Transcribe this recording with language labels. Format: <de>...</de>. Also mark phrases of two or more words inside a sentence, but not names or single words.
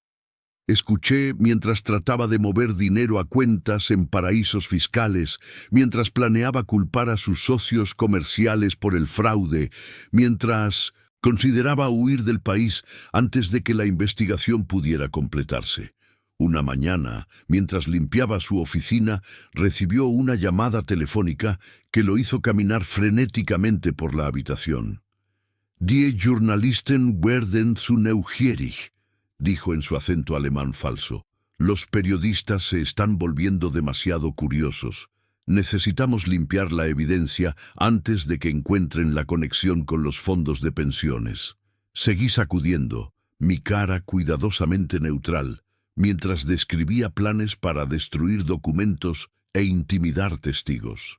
<es>Escuché mientras trataba de mover dinero a cuentas en paraísos fiscales, mientras planeaba culpar a sus socios comerciales por el fraude, mientras consideraba huir del país antes de que la investigación pudiera completarse. Una mañana, mientras limpiaba su oficina, recibió una llamada telefónica que lo hizo caminar frenéticamente por la habitación.</es> <de>«Die Journalisten werden zu neugierig»,</de> <es>dijo en su acento alemán falso. «Los periodistas se están volviendo demasiado curiosos. Necesitamos limpiar la evidencia antes de que encuentren la conexión con los fondos de pensiones». Seguí sacudiendo, mi cara cuidadosamente neutral, mientras describía planes para destruir documentos e intimidar testigos.</es>